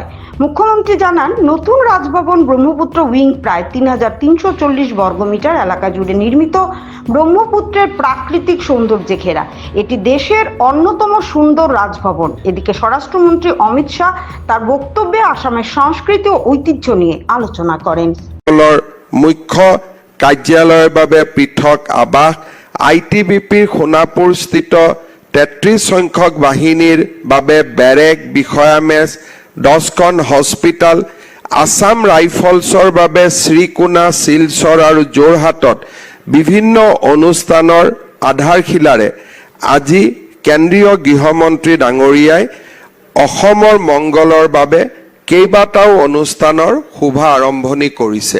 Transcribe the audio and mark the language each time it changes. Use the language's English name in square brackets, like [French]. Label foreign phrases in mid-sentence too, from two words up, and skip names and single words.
[Bangla] মুখ্যমন্ত্রী জানান, নতুন রাজভবন ব্রহ্মপুত্র উইং প্রায় ৩৩৪০ বর্গমিটার এলাকা জুড়ে নির্মিত, ব্রহ্মপুত্রের প্রাকৃতিক সৌন্দর্যে ঘেরা। এটি দেশের অন্যতম সুন্দর রাজভবন। এদিকে স্বরাষ্ট্রমন্ত্রী অমিত শাহ তার বক্তব্যে আসামের সংস্কৃতি ও ঐতিহ্য নিয়ে আলোচনা করেন। [Assamese] মুখ্য কাৰ্যালয়ৰ বাবে পৃথক আৱাস, ITBPৰ সোণাপুৰস্থিত ৩৩ সংখ্যক বাহিনীৰ বাবে বেৰেক, বিষয়া মেজ, 10খন হস্পিটাল, আসাম ৰাইফলছৰ বাবে শ্ৰীকোনা, শিলচৰ আৰু যোৰহাটত বিভিন্ন অনুষ্ঠানৰ আধাৰশিলাৰে আজি কেন্দ্ৰীয় গৃহমন্ত্ৰী ডাঙৰীয়াই অসমৰ মংগলৰ বাবে কেইবাটাও অনুষ্ঠানৰ শুভ আৰম্ভণি কৰিছে।